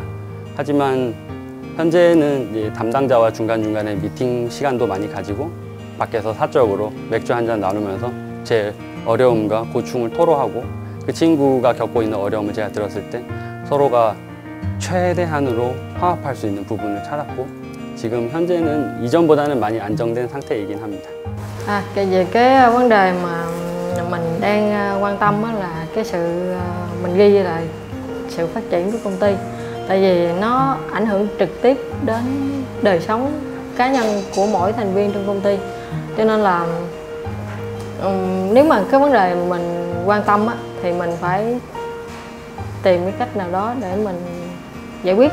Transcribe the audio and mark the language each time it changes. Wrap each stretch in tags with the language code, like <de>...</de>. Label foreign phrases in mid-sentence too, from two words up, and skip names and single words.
<ko>하지만 현재는 이제 담당자와 중간중간에 미팅 시간도 많이 가지고 밖에서 사적으로 맥주 한잔 나누면서 제 어려움과 고충을 토로하고 그 친구가 겪고 있는 어려움을 제가 들었을 때 서로가 최대한으로 화합할 수 있는 부분을 찾았고 지금 현재는 이전보다는 많이 안정된 상태이긴 합니다.</ko> <vi>Về cái vấn đề mà mình đang quan tâm là cái sự mình ghi là sự phát triển của công ty. Tại vì nó ảnh hưởng trực tiếp đến đời sống cá nhân của mỗi thành viên trong công ty. Cho nên là nếu mà cái vấn đề mình quan tâm á, thì mình phải tìm cái cách nào đó để mình giải quyết.</vi>